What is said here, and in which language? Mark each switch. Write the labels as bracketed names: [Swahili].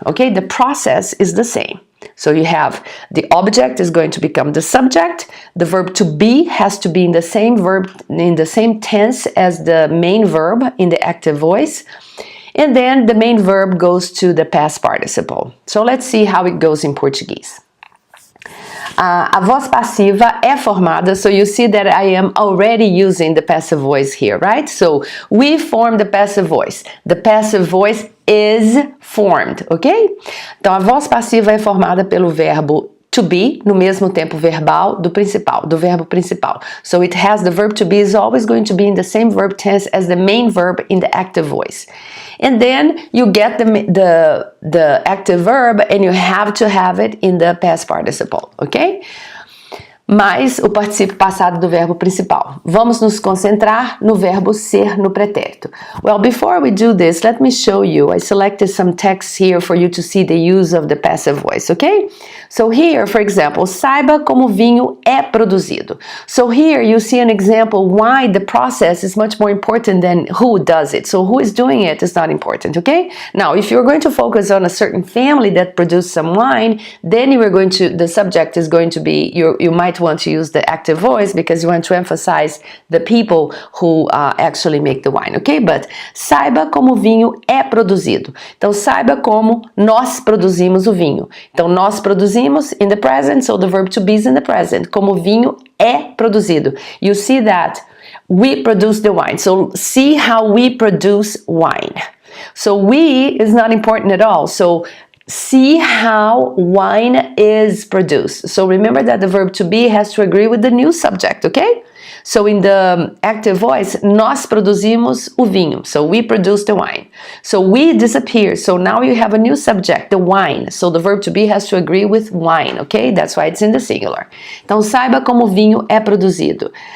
[English] Okay, the process is the same. So you have the object is going to become the subject, the verb to be has to be in the same verb, in the same tense as the main verb in the active voice, and then the main verb goes to the past participle. So let's see how it goes in Portuguese. [Portuguese] A voz passiva é formada, [English] so you see that I am already using the passive voice here, right? So we form the passive voice. The passive voice is formed, ok? [Portuguese] Então a voz passiva é formada pelo verbo to be, no mesmo tempo verbal do principal, do verbo principal. [English] So it has, the verb to be is always going to be in the same verb tense as the main verb in the active voice. And then you get the active verb, and you have to have it in the past participle, ok? [Portuguese] Mais o particípio passado do verbo principal. Vamos nos concentrar no verbo ser no pretérito. [English] Well, before we do this, let me show you. I selected some text here for you to see the use of the passive voice, okay? So here, for example, [Portuguese] saiba como vinho é produzido. [English] So here you see an example why the process is much more important than who does it. So who is doing it is not important, okay? Now, if you're going to focus on a certain family that produced some wine, then you are going to, the subject is going to be, you might want to use the active voice because you want to emphasize the people who actually make the wine, okay? [Portuguese] But saiba como o vinho é produzido. Então saiba como nós produzimos o vinho. Então nós produzimos [English] in the present, so the verb to be is in the present. [Portuguese] Como o vinho é produzido. [English] You see that we produce the wine. So see how we produce wine. So we is not important at all. So see how wine is produced. So remember that the verb to be has to agree with the new subject, okay? So in the active voice, [Portuguese] nós produzimos o vinho. [English] So we produce the wine. So we disappears. So now you have a new subject, the wine. So the verb to be has to agree with wine, okay? That's why it's in the singular. [Portuguese] Então saiba como o vinho é produzido.